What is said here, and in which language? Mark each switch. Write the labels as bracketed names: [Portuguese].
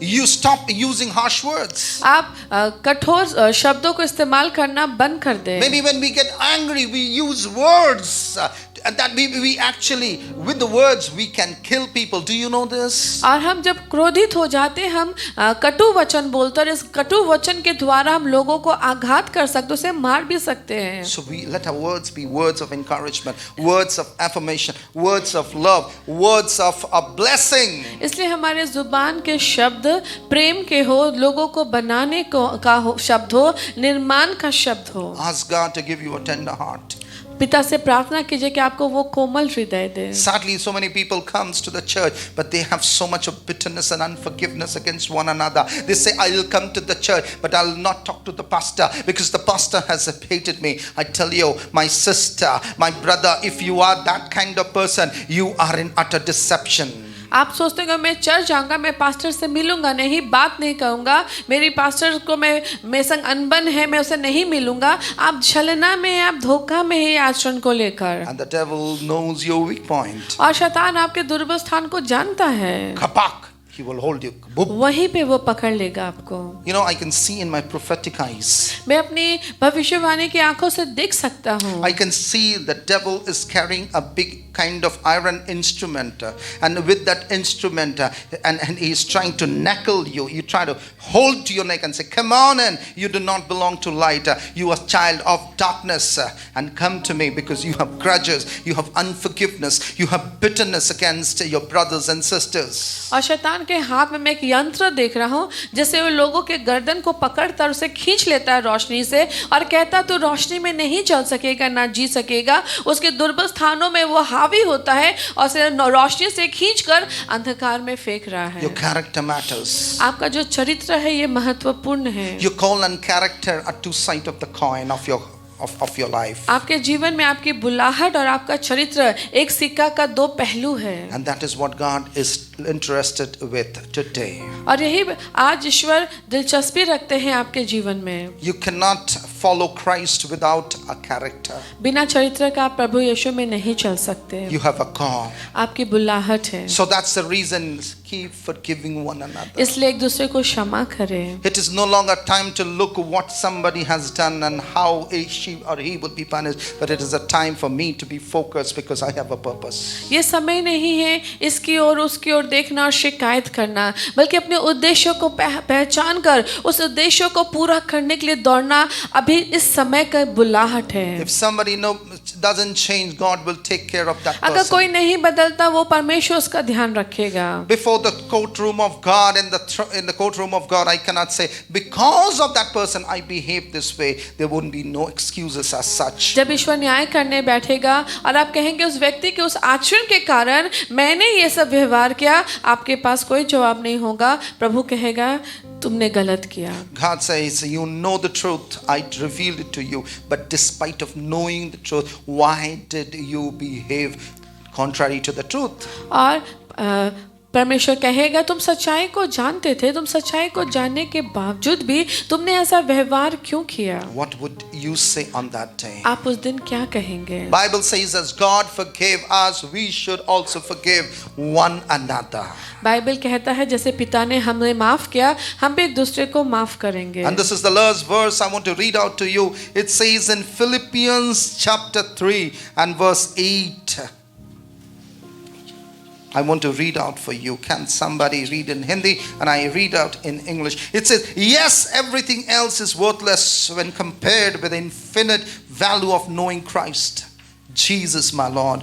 [English] You stop using harsh words. [Hindi] आप कठोर शब्दों को इस्तेमाल करना बंद कर दें। [English] Maybe when we get angry, we use words that we actually, with the words, we can kill people. Do you know this? [Hindi] और हम जब क्रोधित हो जाते हैं, हम कटु वचन बोलते हैं और इस कटु वचन के द्वारा हम लोगों को आघात कर सकते, उसे मार भी सकते हैं। [English] So we let our words be words of encouragement, words of affirmation, words of love, words of a blessing. [Hindi] इसलिए हमारे जुबान के शब्द प्रेम के हो, लोगों को बनाने का हो शब्द हो, निर्माण का शब्द हो। [English] Ask God to give you a tender heart. [Hindi] पिता से प्रार्थना कीजिए कि आपको वो कोमल हृदय दे। [English] Sadly, so many people comes to the church, but they have so much of bitterness and unforgiveness against one another. They say, I will come to the church, but I will not talk to the pastor because the pastor has hated me. I tell you, my sister, my brother, if you are that kind of person, you are in utter deception. [Hindi] आप सोचते हैं मैं church जाऊंगा, मैं pastor से मिलूंगा नहीं, बात नहीं कहूंगा, मेरी पास्टर को मैं संग अनबन है, मैं उसे नहीं मिलूंगा। आप छलना में हैं, आप धोखा में हैं आचरण को लेकर। [English] And the devil knows your weak point. [Hindi] और शैतान आपके दुर्बल स्थान को जानता है। [English] Kapak, he will hold you. Boop. [Hindi] वहीं पे वो पकड़ लेगा आपको। [English] You know, I can see in my prophetic eyes. [Hindi] मैं अपनी भविष्यवाणी की आंखों से देख सकता हूँ। [English] I can see the devil is carrying a big kind of iron instrument, and with that instrument, and he is trying to knuckle you. You try to hold to your neck and say, come on in, you do not belong to light, you are child of darkness, and come to me because you have grudges, you have unforgiveness, you have bitterness against your brothers and sisters. [Hindi] और शैतान के हाथ में मैं एक यंत्र देख रहा हूँ, जैसे वो लोगों के गर्दन को पकड़ता और उसे खींच लेता है रोशनी से और कहता तू रोशनी में नहीं चल सकेगा, ना जी सकेगा। उसके दुर्बल स्थानों में वो हावी होता है और उसे रोशनी से खींचकर अंधकार में फेंक रहा है। [English] Your character matters. [Hindi] आपका जो चरित्र है ये महत्वपूर्ण है। [English] Your call and character are two sides of the coin of your life. [Hindi] आपके जीवन में आपकी बुलाहट और आपका चरित्र एक सिक्का का दो पहलू है। [English] And that is what God is interested with today. [Hindi] और यही आज ईश्वर दिलचस्पी रखते हैं आपके जीवन में। [English] You cannot follow Christ without a character. [Hindi] बिना चरित्र का आप प्रभु यीशु में नहीं चल सकते। [English] You have a call. [Hindi] आपकी बुलाहट है। [English] So that's the reason, keep forgiving one another. [Hindi] इसलिए एक दूसरे को क्षमा करें। [English] It is no longer time to look what somebody has done and how she or he would be punished, but it is a time for me to be focused because I have a purpose. [Hindi] ये समय नहीं है इसकी और उसकी ओर देखना और शिकायत करना, बल्कि अपने उद्देश्यों को पहचान कर उस उद्देश्यों को पूरा करने के लिए दौड़ना अभी इस समय का बुलाहट है। [English] If somebody doesn't change, God will take care of that [Hindi] अगर [English] person. [Hindi] कोई नहीं बदलता वो परमेश्वर उसका ध्यान रखेगा। [English] Before the courtroom of God, in the courtroom of God, I cannot say because of that person I behave this way. There wouldn't be no excuses as such. [Hindi] जब ईश्वर न्याय करने बैठेगा और आप कहेंगे उस व्यक्ति के उस आचरण के कारण मैंने ये सब व्यवहार किया, आपके पास कोई जवाब नहीं होगा। प्रभु कहेगा तुमने गलत किया। [English] God says, you know the truth, I revealed it to you, but despite of knowing the truth, why did you behave contrary to the truth? [Hindi] और परमेश्वर कहेगा तुम सच्चाई को जानते थे, तुम सच्चाई को जानने के बावजूद भी तुमने ऐसा व्यवहार क्यों किया? [English] What would you say on that day? [Hindi] आप उस दिन क्या कहेंगे? [English] Bible says as God forgave us, we should also forgive one another. [Hindi] Bible कहता है जैसे पिता ने हमें माफ किया, हम भी एक दूसरे को माफ करेंगे। [English] And this is the last verse I want to read out to you. It says in Philippians chapter 3 and verse 8. I want to read out for you. Can somebody read in Hindi and I read out in English? It says, yes, everything else is worthless when compared with the infinite value of knowing Christ, Jesus my Lord.